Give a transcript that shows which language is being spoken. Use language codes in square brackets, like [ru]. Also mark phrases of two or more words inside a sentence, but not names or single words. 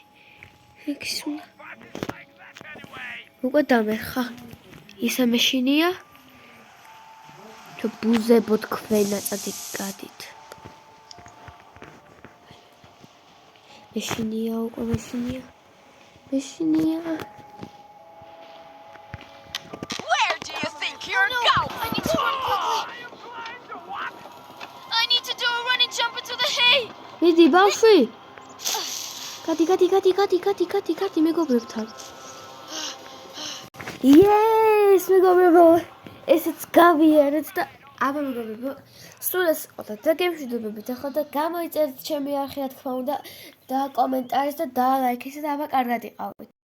[ka] ექსულა. უკვე დამერხა. ისა მეშინია? თუ ბუზებო თქვენა წადი გადით. მეშინია უკვე მეშინია. [en] Where do you think you're going? I need to run quickly. I need to do a running jump into the hay. [ka] მიდი ბავშვი. გადი მეგობრებთან. Yes, მეგობრებო. ესეც გავიარეთ და აბა მეგობრებო, სულ ეს ყავდა და გემშვიდობებით ახლა და გამოიწერეთ ჩემი არხი რა თქმა უნდა და კომენტარის და დალაიქეთ და აბა კარგად იყავით.